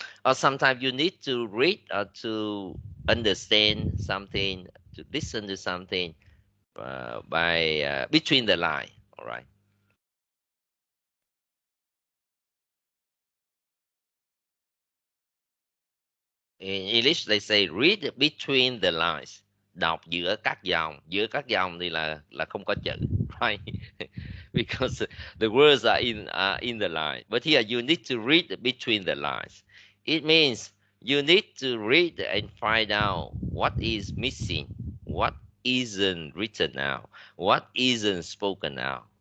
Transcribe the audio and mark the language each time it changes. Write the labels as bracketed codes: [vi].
[en] Or sometimes you need to read or to understand something, to listen to something by between the line. All right. In English, they say read between the lines. [vi] Đọc giữa các dòng. Giữa các dòng thì là không có chữ, [en] right? Because the words are in the line. But here you need to read between the lines. It means you need to read and find out what is missing, what isn't written now, what isn't spoken now.